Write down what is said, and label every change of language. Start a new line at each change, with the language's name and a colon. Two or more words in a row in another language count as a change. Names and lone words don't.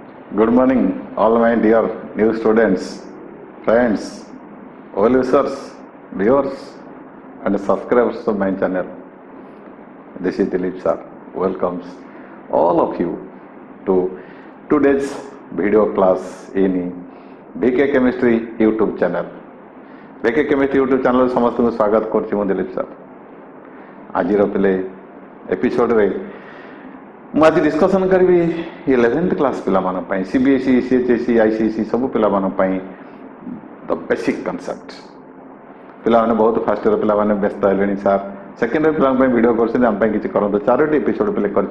English: Good morning, all my dear new students, friends, all users, viewers, and subscribers of my channel. This is Dilip sir. Welcomes all of you to today's video class in VK Chemistry YouTube channel.
Odia: VK Chemistry YouTube channel समस्त को स्वागत करछि मु दिलीप सर. ଆଜି ପିଲେ ଏପିସୋଡ ରେ ମୁଁ ଆଜି ଡିସ୍କସନ୍ କରିବି 11th କ୍ଲାସ୍ ପିଲାମାନଙ୍କ ପାଇଁ CBSE, CHSE, ICSE ସବୁ ପିଲାମାନଙ୍କ ପାଇଁ
English: the basic concept.
Odia: ପିଲାମାନେ ବହୁତ
English: first year
Odia: ପିଲାମାନେ ବ୍ୟସ୍ତ ହେଲେଣି ସାର୍
English: second year
Odia: ପିଲାଙ୍କ ପାଇଁ ଭିଡ଼ିଓ କରୁଛନ୍ତି ଆମ ପାଇଁ କିଛି କରନ୍ତୁ. 4ଟି ଏପିସୋଡ଼ ପିଲେ କରିଛି.